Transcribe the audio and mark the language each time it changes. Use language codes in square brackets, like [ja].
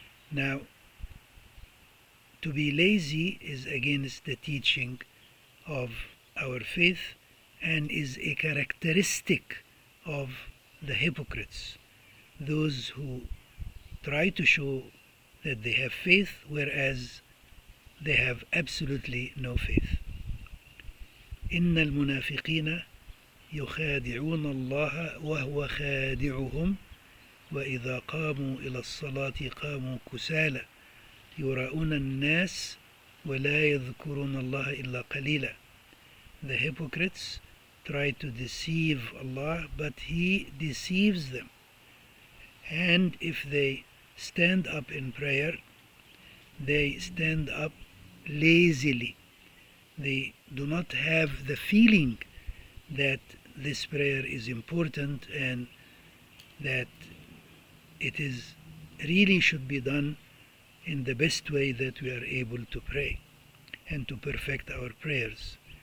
[en] Now, to be lazy is against the teaching of our faith and is a characteristic of the hypocrites, those who try to show that they have faith, whereas they have absolutely no faith. [ar] إن المنافقين يخادعون الله وهو خادعهم وإذا قاموا إلى الصلاة قاموا كسالى يراؤون الناس ولا يذكرون الله إلا قليلا. [en] The hypocrites try to deceive Allah, but He deceives them. And if they stand up in prayer, they stand up lazily. They do not have the feeling that this prayer is important and that it is really should be done in the best way that we are able to pray and to perfect our prayers.